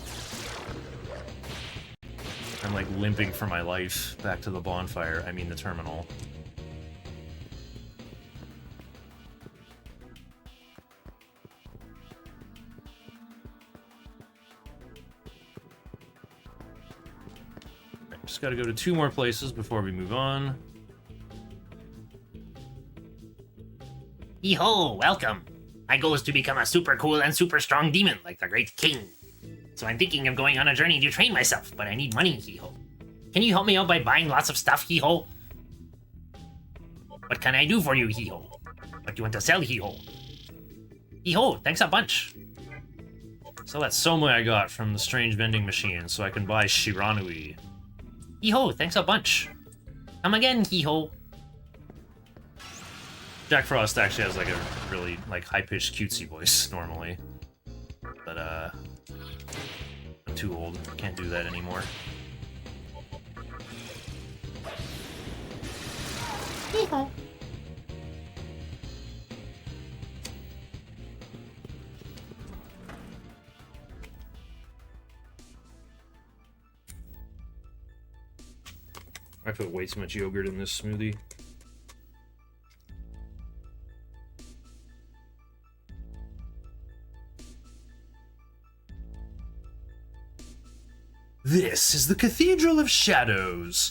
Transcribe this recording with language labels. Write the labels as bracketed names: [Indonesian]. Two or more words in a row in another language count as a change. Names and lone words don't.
[English] I'm like limping for my life back to the bonfire, I mean the terminal. Right, just gotta go to 2 more places before we move on. Hee-ho, welcome. My goal is to become a super cool and super strong demon like the Great King. So I'm thinking of going on a journey to train myself, but I need money, hee-ho. Can you help me out by buying lots of stuff, hee-ho? What can I do for you, hee-ho? What do you want to sell, hee-ho? Hee-ho, thanks a bunch. So that Soma I got from the strange vending machine, so I can buy Shiranui. Hee-ho, thanks a bunch. Come again, hee-ho. Jack Frost actually has like a really like high-pitched cutesy voice normally. But I'm too old, can't do that anymore. Hee-ho. I put way too much yogurt in this smoothie. This is the Cathedral of Shadows.